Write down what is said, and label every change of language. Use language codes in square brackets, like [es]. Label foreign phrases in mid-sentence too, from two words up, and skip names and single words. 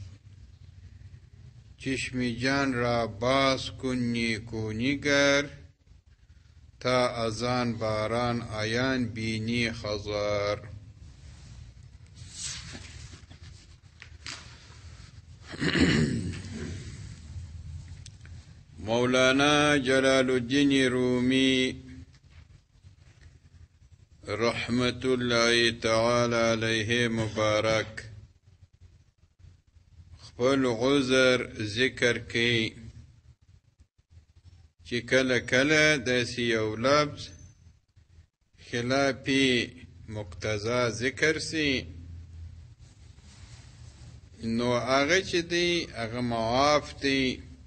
[fa] چشم جان را باز کن نیکو نگر، تا از آن باران عیان بینی خضار. [ar] مولانا جلال الدین رومی رحمت الله تعالی علیه مبارک [ps] خپل عذر ذکر کی چې کله کله داسې یو لفظ خلافی مقتضا ذکر سی، نو هغه چې دی هغه معاف دی.